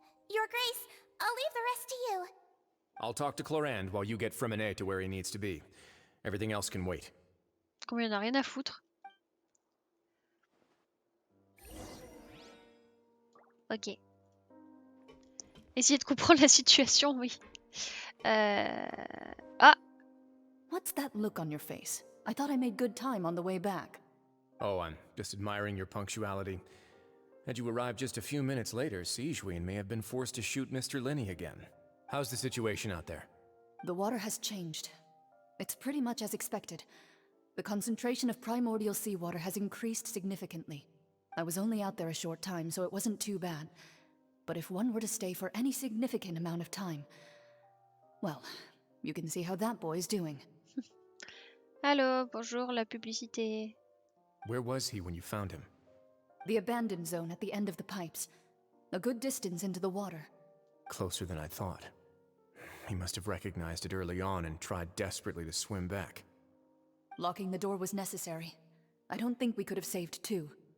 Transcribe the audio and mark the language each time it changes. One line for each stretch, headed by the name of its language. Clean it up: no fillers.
English: Your Grace, I'll leave the rest to you. I'll talk to Chlorinde while you get Fremine to where he needs to be. Everything else can wait.
French: Comme il en a rien à foutre. Ok. Essayez de comprendre la situation, oui. Ah!
English: What's that look on your face? I thought I made good time on the way back. Oh, I'm just admiring your punctuality. Had you arrived just a few minutes later, Sigewinne may have been forced to shoot Mr. Linney again. How's the situation out there? The water has changed. It's pretty much as expected. The concentration of primordial seawater has increased significantly. I was only out there a short time, so it wasn't too bad. But if one were to stay for any significant amount of time... Well, you can see how that boy's doing.
French: Allô, bonjour, la publicité.
English: Where was he when you found him? The abandoned zone at the end of the pipes. A good distance into the water. Closer than I thought. He must have recognized it early on and tried desperately to swim back. Locking the door was necessary. I don't think we could have saved 2.